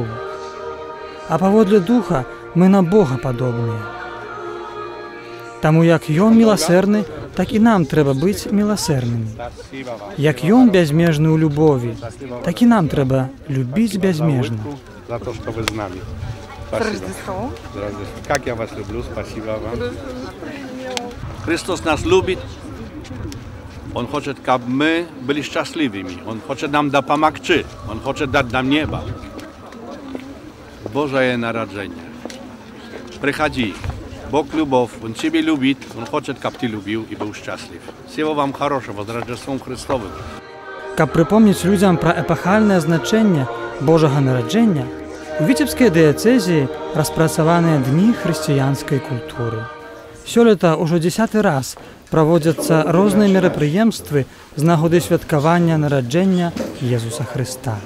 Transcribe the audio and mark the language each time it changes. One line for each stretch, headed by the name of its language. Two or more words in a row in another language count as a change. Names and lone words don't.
Belarusian: А паводле духа мы на Бога падобныя. Таму як ён міласэрны, так і нам трэба быць міласэрнымі. Як ён бязмежны ў любові, так і нам трэба любіць бязмежна.
Russian: За то, что вы с нами. Спасибо. Как я вас люблю, спасибо вам. Христос нас любит. Он хочет, чтобы мы были счастливыми. Он хочет нам допомогти. Он хочет дать нам небо. Божие нараджение. Приходи. Бог любовь. Он тебя любит. Он хочет, чтобы ты любил и был счастлив. Всего вам хорошего. С Рождеством Христовым.
Belarusian: Каб прыпомніць людзям пра эпахальнае значэнне Божага нараджэння, у Віцебскай дыяцэзіі распрацаваныя дні хрысціянскай культуры. Сёлета ўжо 10-ы раз праводзяцца розныя мерапрыемствы з нагоды святкавання нараджэння Езуса Хрыста.